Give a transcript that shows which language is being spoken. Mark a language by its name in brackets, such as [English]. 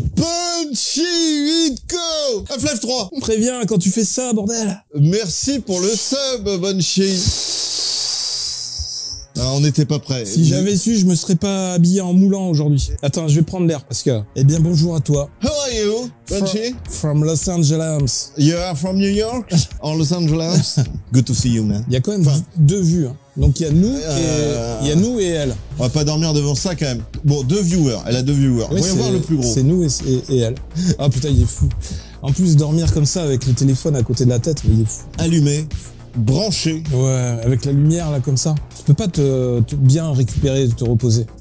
[French] Banshee 8Co. F3. Préviens quand tu fais ça, bordel. Merci pour le sub, Banshee. Ah, on n'était pas prêts. Si j'avais su, je me serais pas habillé en moulant aujourd'hui. Attends, je vais prendre l'air parce que... Eh bien, bonjour à toi. [English] How are you, Banshee? From Los Angeles. You are from New York or Los Angeles? Good to see you, man. [French] Il y a quand même 2 vues. Hein. Donc il y a nous et elle. On va pas dormir devant ça quand même. Bon, 2 viewers. Elle a 2 viewers. Oui, voyons voir le plus gros. C'est nous et elle. Ah putain, il est fou. En plus, dormir comme ça avec le téléphone à côté de la tête, mais il est fou. Allumé. Branché. Ouais, avec la lumière là comme ça. Tu peux pas te bien récupérer, te reposer.